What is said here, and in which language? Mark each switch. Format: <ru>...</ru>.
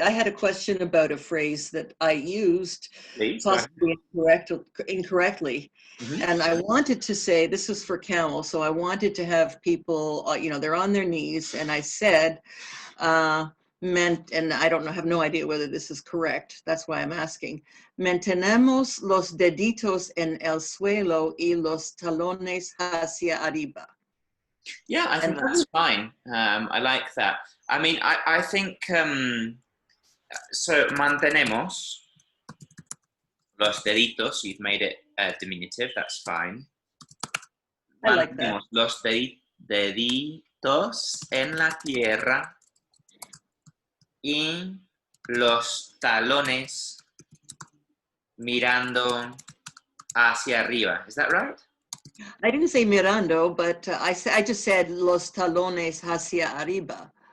<en>I had a question about a phrase that I used, Please, possibly incorrectly. And I wanted to say, this was for Camel, so I wanted to have people, they're on their knees, and I said, and I don't know, have no idea whether this is correct. That's why I'm asking.</en> <es>Mantenemos los deditos en el suelo y los talones hacia arriba.</es> <en>Yeah, I think that's fine. I like that. I mean, I think, so</en> <es>mantenemos los deditos,</es> <en>you've made it diminutive, that's fine. I like that.</en> <es>Los deditos en la tierra y los talones mirando hacia arriba.</es> <en>Is that right? I didn't say mirando, but I just said</en> <es>los talones hacia arriba.</es>